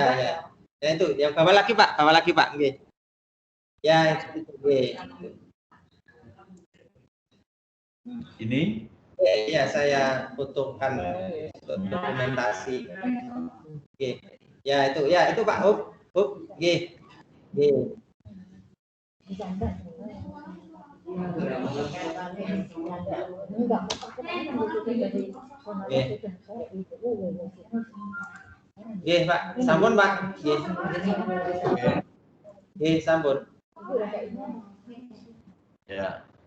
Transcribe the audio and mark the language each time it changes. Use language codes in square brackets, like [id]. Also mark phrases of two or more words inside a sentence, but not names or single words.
[id] Ya itu yang bawah lagi Pak nggih. Ya itu nggih. Ini? Ya saya fotokan untuk dokumentasi. Oke. Ya itu Pak. Up, nggih. [jv] Nggih. Nggih, Pak. Sampun, Pak. Nggih. Nggih, sampun. [id] Ya.